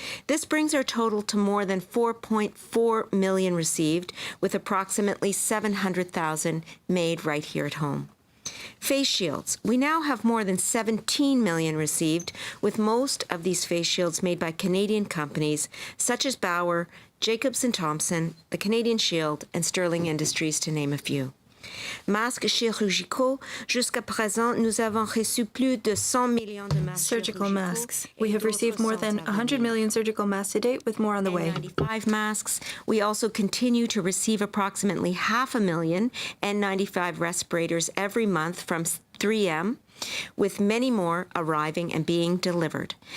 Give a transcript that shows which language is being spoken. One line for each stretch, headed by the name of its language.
English: This brings our total to more than 4.4 million received, with approximately 700,000 made right here at home. Face shields. We now have more than 17 million received, with most of these face shields made by Canadian companies such as Bauer, Jacobs & Thompson, the Canadian Shield, and Sterling Industries, to name a few.
French: Masques chirurgicaux. Jusqu'à présent, nous avons reçu plus de 100 millions de masques.
English: Surgical masks. We have received more than 100 million surgical masks to date, with more on the way. 95 masks. We also continue to receive approximately 500,000 N95 respirators every month from 3M, with many more arriving and being delivered.